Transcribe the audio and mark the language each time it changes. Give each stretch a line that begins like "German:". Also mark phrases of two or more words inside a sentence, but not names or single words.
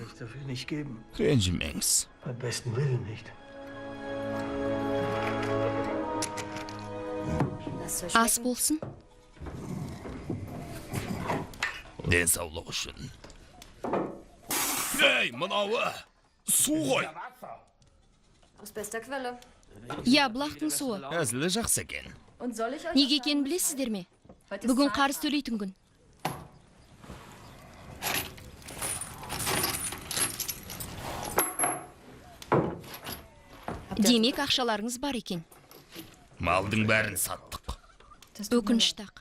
Kazakh: Ренжімеңіз. Ас болсын. Денсаулық үшін. Ей, мынауы! Су ғой!
German: Aus bester Quelle.
Kazakh: Я, бұлақтың суы. Әзілі жақсы екен.
German: Und soll ich euch
Kazakh: Неге екенін білесіздер ме? Бүгін қарыз төлейтін күн. Демек, ақшаларыңыз бар екен. Малдың бәрін саттық. Өкінішті ақ.